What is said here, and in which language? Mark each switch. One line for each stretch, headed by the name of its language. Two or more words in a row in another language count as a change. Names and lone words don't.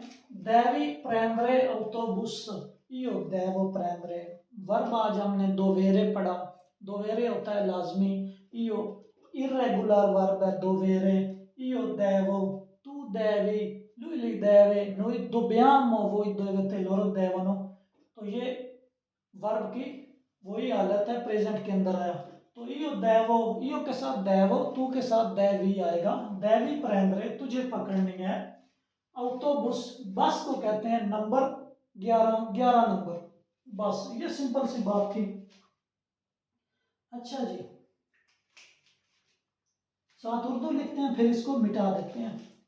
Italian: देवी prendere autobus, io devo prendere।
Urdu: ورب آج ہم نے دوویرے پڑھا، دوویرے ہوتا ہے لازمی, io irregular ورب ہے دوویرے,
Italian: io devo, tu devi, lui li deve, noi dobbiamo, voi dovete, loro devono।
Urdu: تو یہ ورب کی وہی حالت ہے، پریزنٹ کے اندر آیا. तो
Italian: io devo,
Urdu: io کے ساتھ devo, تو کے ساتھ devi آئے گا,
Italian: devi prendere,
Urdu: تجھے پکڑنی ہے autobus, بس کو کہتے ہیں نمبر 11، 11 نمبر بس. یہ سمپل سی بات تھی. اچھا جی، ساتھ اردو لکھتے ہیں پھر اس کو مٹا دیتے ہیں.